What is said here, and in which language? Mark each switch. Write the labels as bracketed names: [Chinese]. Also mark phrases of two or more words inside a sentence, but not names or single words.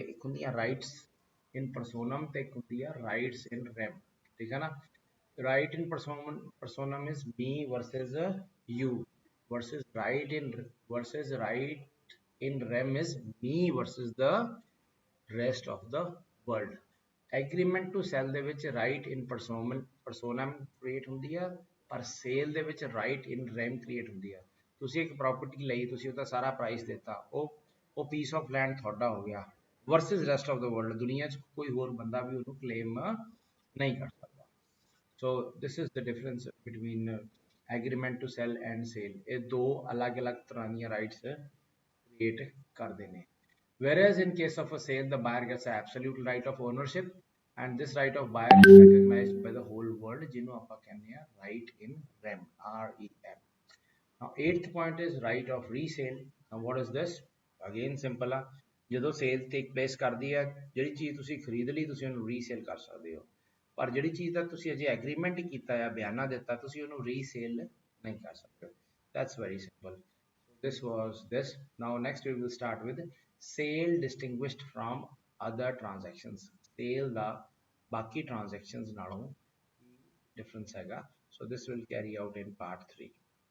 [Punjabi] ਇੱਕ ਹੁੰਦੀਆਂ [English] rights in personam [Punjabi] ਤੇ ਇੱਕ ਹੁੰਦੀ ਆ [English] rights in rem, [Punjabi] ਠੀਕ ਹੈ ਨਾ। [English] Right in personam is me versus you, versus right in rem is me versus the rest of the world। agreement to sell [Punjabi] ਦੇ ਵਿੱਚ [English] right in personam [Punjabi] ਕ੍ਰੀਏਟ ਹੁੰਦੀ ਆ, ਪਰ ਸੇਲ ਦੇ ਵਿੱਚ [English] right in rem [Punjabi] ਕ੍ਰੀਏਟ ਹੁੰਦੀ ਆ। ਤੁਸੀਂ ਇੱਕ ਪ੍ਰਾਪਰਟੀ ਲਈ, ਤੁਸੀਂ ਉਹਦਾ ਸਾਰਾ ਪ੍ਰਾਈਸ ਦਿੱਤਾ, ਉਹ [English] piece of land [Punjabi] ਤੁਹਾਡਾ ਹੋ ਗਿਆ, [English] versus rest of the world, [Punjabi] ਦੁਨੀਆ 'ਚ ਕੋਈ ਹੋਰ ਬੰਦਾ ਵੀ ਉਹਨੂੰ ਕਲੇਮ ਨਹੀਂ ਕਰ ਸਕਦਾ। [English] So this is the difference between agreement to sell and sale। [Punjabi] ਇਹ ਦੋ ਅਲੱਗ-ਅਲੱਗ ਤਰ੍ਹਾਂ ਦੀਆਂ ਰਾਈਟਸ ਕ੍ਰੀਏਟ ਕਰਦੇ ਨੇ। [English] Whereas in case of a sale, the buyer gets an absolute right of ownership and this right of buyer is recognized by the whole world, [Punjabi] ਜਿਹਨੂੰ ਆਪਾਂ ਕਹਿੰਦੇ ਆ [English] right in rem, REM। Now eighth point is right of resale। Now what is this? Again simple [Punjabi] ਆ, ਜਦੋਂ [English] sale take place [Punjabi] ਕਰਦੀ ਹੈ, ਜਿਹੜੀ ਚੀਜ਼ ਤੁਸੀਂ ਖਰੀਦ ਲਈ ਤੁਸੀਂ ਉਹਨੂੰ ਰੀਸੇਲ ਕਰ ਸਕਦੇ ਹੋ, ਪਰ ਜਿਹੜੀ ਚੀਜ਼ ਦਾ ਤੁਸੀਂ ਅਜੇ ਐਗਰੀਮੈਂਟ ਕੀਤਾ ਆ, ਬਿਆਨਾ ਦਿੱਤਾ, ਤੁਸੀਂ ਉਹਨੂੰ ਰੀਸੇਲ ਨਹੀਂ ਕਰ ਸਕਦੇ। [English] That's very simple। This was this। Now next we will start with sale distinguished from other transactions। [Punjabi] sale ਦਾ ਬਾਕੀ transactions ਨਾਲੋਂ ਕੀ difference ਹੈਗਾ। [English] So this will carry out in part 3।